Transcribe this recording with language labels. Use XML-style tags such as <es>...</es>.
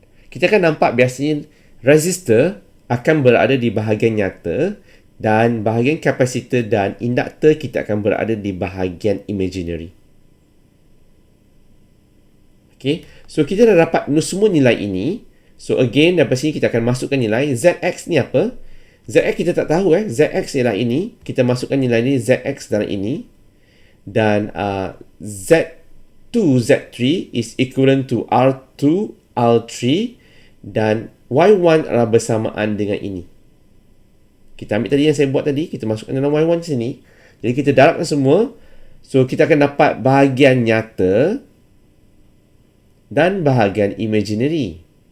<ms>Kita akan nampak biasanya resistor akan berada di bahagian nyata dan bahagian kapasitor dan induktor kita akan berada di bahagian imaginary. Okay. So, kita dah dapat semua nilai ini. So, again, daripada sini kita akan masukkan nilai. ZX ni apa? ZX kita tak tahu ZX ialah ini. Kita masukkan nilai ni ZX dalam ini.</ms> <en>Dan Z2, Z3 is equivalent to R2, R3.</en> <ms>Dan Y1 adalah bersamaan dengan ini. Kita ambil tadi yang saya buat tadi. Kita masukkan dalam Y1 sini. Jadi, kita darabkan semua. So, kita akan dapat bahagian nyata dan bahagian imaginary.</ms>